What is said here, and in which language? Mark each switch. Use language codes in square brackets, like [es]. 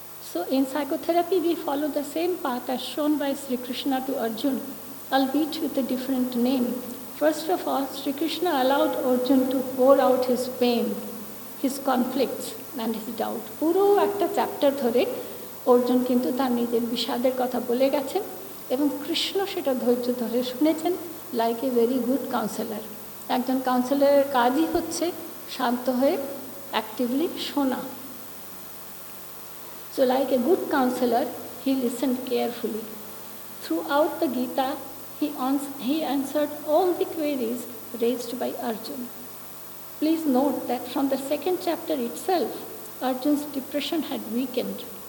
[en] So in psychotherapy we follow the same path as shown by Sri Krishna to Arjun, albeit with a different name. First of all, Sri Krishna allowed Arjun to pour out his pain, his conflicts and his doubt. [bn] পুরো একটা chapter ধরে অর্জুন কিন্তু তার নিজের বিষাদের কথা বলে গেছেন এবং কৃষ্ণ সেটা ধৈর্য ধরে শুনেছেন, [en] Like a very good counsellor. [bn] একজন কাউন্সেলরের কাজই হচ্ছে শান্ত হয়ে অ্যাক্টিভলি শোনা। [en] So like a good counselor, he listened carefully. Throughout the Gita, he answered all the queries raised by Arjun. Please note that from the second chapter itself, Arjun's depression had weakened.